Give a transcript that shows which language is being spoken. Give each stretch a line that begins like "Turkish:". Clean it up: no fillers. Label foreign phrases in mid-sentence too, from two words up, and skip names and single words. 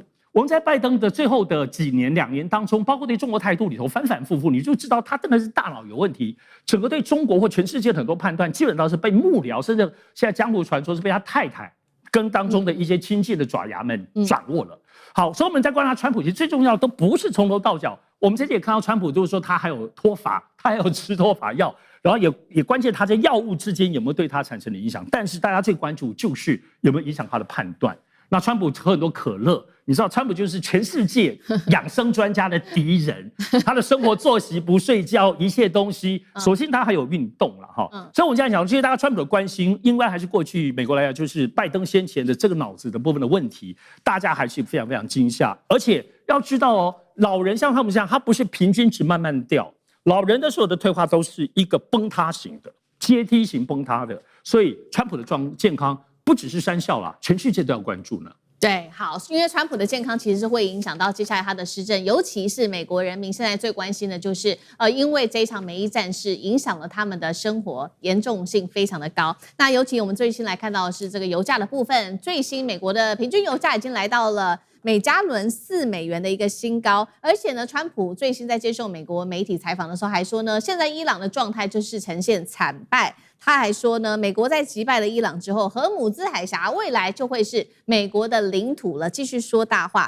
Chinese: 我们在拜登的最後的2年當中，包括對中國態度裡頭反反复复，你就知道他真的是大腦有問題。整個對中國或全世界的很多判斷，基本上是被幕僚，甚至現在江湖傳說是被他太太跟當中的一些親近的爪牙們掌握了。好，所以我們在觀察川普，其實最重要的都不是從頭到腳。我們這次也看到川普，就是說他還有脫髮，他還有吃脫髮藥，然後也關鍵他在藥物之間有沒有對他產生的影響。但是大家最關注就是有沒有影響他的判斷。那川普喝很多可樂，你知道川普就是全世界養生專家的敵人，他的生活作息不睡覺，一切東西，首先他還有運動了哈。所以我們現在講，其實大家川普的關心，應該還是過去美國來講，就是拜登先前的這個腦子的部分的問題，大家還是非常非常驚嚇。而且要知道哦，老人像他們這樣，他不是平均值慢慢掉，老人的所有的退化都是一個崩塌型的，階梯型崩塌的。所以川普的健康不只是山笑啦，全世界都要關注呢。对，好，因為川普的健康其實是會影響到接下來他的施政，尤其是美國人民現在最關心的就是因為這一場美伊戰事影響了他們的生活，嚴重性非常的高。那尤其我們最新來看到的是這個油價的部分，最新美國的平均油價已經來到了每加侖$4的一個新高，而且呢，川普最新在接受美國媒體採訪的時候還說呢，現在伊朗的狀態就是呈現慘敗。他還說呢，美國在擊敗了伊朗之後，荷姆茲海峽未來就會是美國的領土了，繼續說大話。